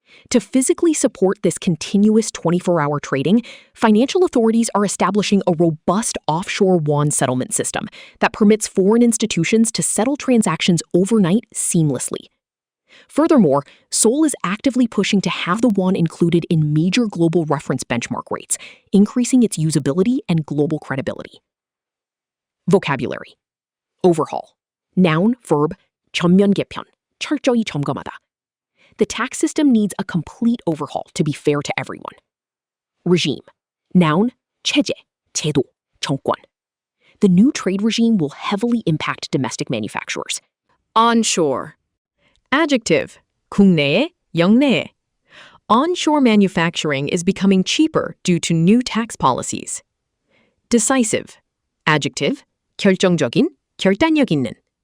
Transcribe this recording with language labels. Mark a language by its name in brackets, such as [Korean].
[English] To physically support this continuous 24-hour trading, financial authorities are establishing a robust offshore won settlement system that permits foreign institutions to settle transactions overnight seamlessly. Furthermore, Seoul is actively pushing to have the won included in major global reference benchmark rates, increasing its usability and global credibility. Vocabulary. Overhaul. Noun, verb, [Korean] 전면 개편, 철저히 점검하다. [English] The tax system needs a complete overhaul to be fair to everyone. Regime. [Korean] Noun, 체제, 제도, 정권. [English] The new trade regime will heavily impact domestic manufacturers. Onshore. Adjective. [Korean] 국내에, 영내에. [English] Onshore manufacturing is becoming cheaper due to new tax policies. Decisive. Adjective. [Korean] 결정적인, 결단력 있는.